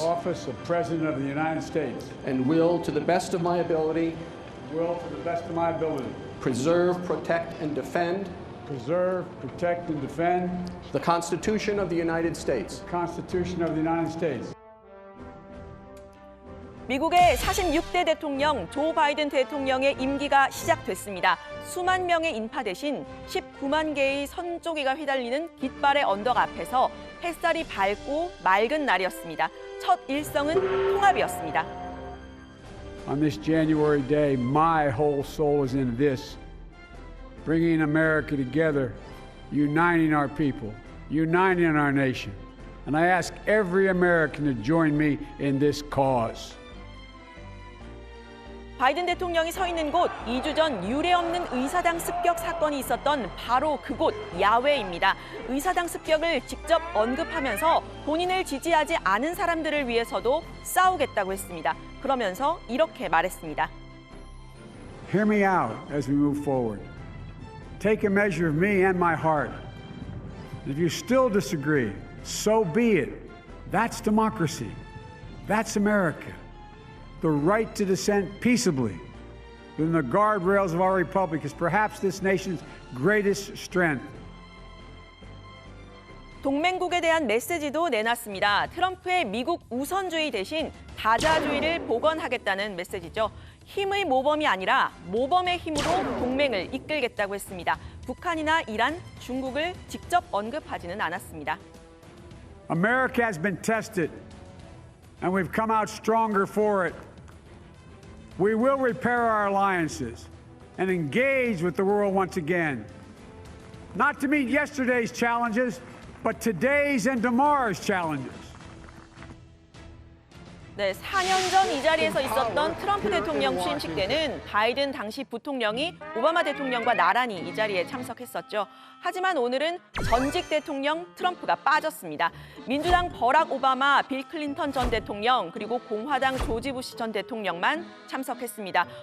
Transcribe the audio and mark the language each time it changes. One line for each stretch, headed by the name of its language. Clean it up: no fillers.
English: the office of President of the United States and will, to the best of my ability, to the best of my ability, preserve, protect, and defend preserve, protect, and defend the Constitution of the United States. the Constitution of the United States.
Korean: 미국의 46대 대통령 조 바이든 대통령의 임기가 시작됐습니다. 수만 명의 인파 대신 19만 개의 선조기가 휘달리는 깃발의 언덕 앞에서 햇살이 밝고 맑은 날이었습니다. 첫 일성은 통합이었습니다.
English: On this January day, my whole soul is in this, bringing America together, uniting our people, uniting our nation. And I ask every American to join me in this cause.
Korean: 바이든 대통령이 서 있는 곳, 2주 전 유례없는 의사당 습격 사건이 있었던 바로 그곳 야외입니다. 의사당 습격을 직접 언급하면서 본인을 지지하지 않은 사람들을 위해서도 싸우겠다고 했습니다. 그러면서 이렇게 말했습니다.
English: Hear me out as we move forward. Take a measure of me and my heart. If you still disagree, so be it. That's democracy. That's America. The right to dissent peaceably within the guardrails of our republic is perhaps this nation's greatest strength.
Korean: 동맹국에 대한 메시지도 내놨습니다. 트럼프의 미국 우선주의 대신 다자주의를 복원하겠다는 메시지죠. 힘의 모범이 아니라 모범의 힘으로 동맹을 이끌겠다고 했습니다. 북한이나 이란, 중국을 직접 언급하지는 않았습니다.
English: America has been tested, and we've come out stronger for it. We will repair our alliances and engage with the world once again, not to meet yesterday's challenges, but today's and tomorrow's challenges.
Korean: 네, 4년 전 이 자리에서 있었던 트럼프 대통령 취임식 때는 바이든 당시 부통령이 오바마 대통령과 나란히 이 자리에 참석했었죠. 하지만 오늘은 전직 대통령 트럼프가 빠졌습니다. 민주당 버락 오바마, 빌 클린턴 전 대통령, 그리고 공화당 조지 부시 전 대통령만 참석했습니다.